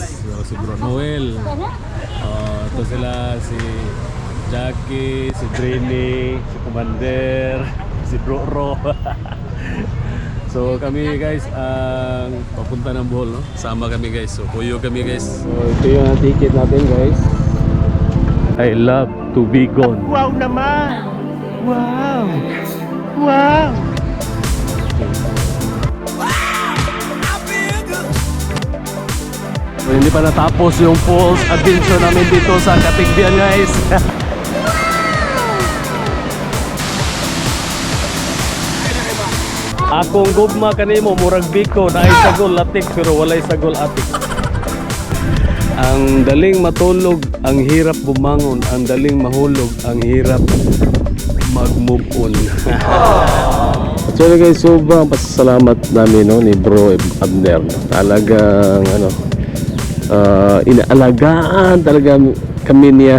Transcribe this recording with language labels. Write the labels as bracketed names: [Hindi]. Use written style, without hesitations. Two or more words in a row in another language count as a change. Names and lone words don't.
[Filipino] So si Bro Noel, ito sila si Jackie, si Trini, si Commander, si Bro Ro. So kami guys ang papunta ng Bohol, no? Sama kami guys. So puyo kami guys. So ito yung ticket natin guys. [English] I love to be gone. [Filipino] Wow naman! Wow! Wow! So, hindi pa natapos yung falls adventure namin dito sa Katigbian guys. [Cebuano] Akong gugma kanimo murag biko na ay sagol latik pero walay sagol atik. [Filipino] Ang daling matulog, ang hirap bumangon, ang daling mahulog, ang hirap mag-move on. Actually guys, sobrang pasasalamat namin ni Bro Abner. Talagang inaalagaan talaga kami niya.